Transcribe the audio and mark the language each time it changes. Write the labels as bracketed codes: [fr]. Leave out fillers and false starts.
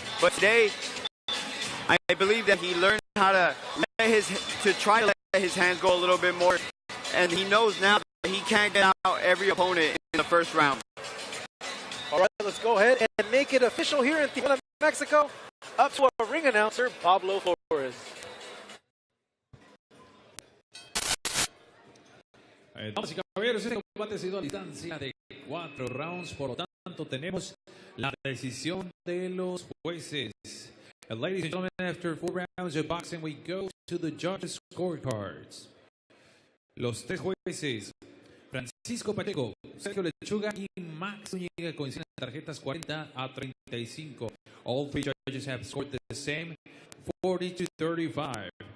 [en] But today, I believe that he learned how to try to let his hands go a little bit more. And he knows now that he can't get out every opponent in the first round. All right, let's go ahead and make it official here in Tijuana, Mexico. Up to our ring announcer, Pablo Flores. [es] Damas y caballeros, este combate ha sido a distancia de 4 rounds, por lo tanto tenemos la decisión de los jueces. [en] And ladies and gentlemen, after 4 rounds of boxing, we go to the judges' scorecards. [es] Los 3 jueces, Francisco Pacheco, Sergio Lechuga y Max Zúñiga, coinciden en tarjetas 40-35. [en] All 3 judges have scored the same, 40-35.